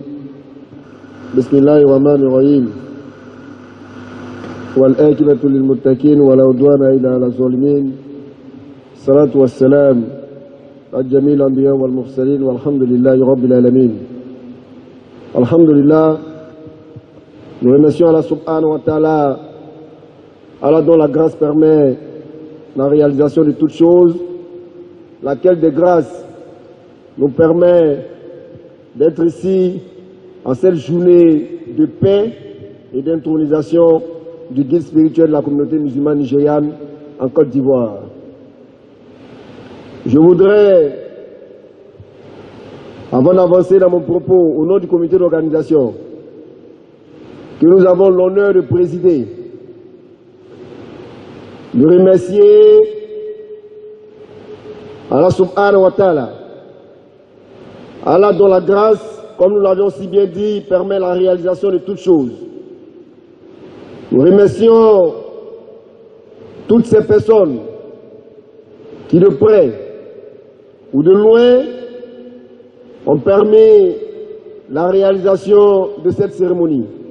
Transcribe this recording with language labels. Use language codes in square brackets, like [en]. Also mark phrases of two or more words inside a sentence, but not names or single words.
[ar] بسم الله الرحمن الرحيم. والآكبة للمتقين ولا عدوان إلا على الظالمين. الصلاة والسلام على جميع الأنبياء والمرسلين والحمد لله رب العالمين. Alhamdulillah, [fr] nous remercions Allah [ar] subhanahu wa ta'ala, [fr] Allah dont la grâce permet la réalisation de toutes choses, laquelle de grâce nous permet d'être ici en cette journée de paix et d'intronisation du guide spirituel de la communauté musulmane nigériane en Côte d'Ivoire. Je voudrais, avant d'avancer dans mon propos, au nom du comité d'organisation, que nous avons l'honneur de présider, de remercier Allah [ar] subhanahu wa ta'ala, [fr] Allah dont la grâce, comme nous l'avions si bien dit, permet la réalisation de toutes choses. Nous remercions toutes ces personnes qui de près ou de loin ont permis la réalisation de cette cérémonie.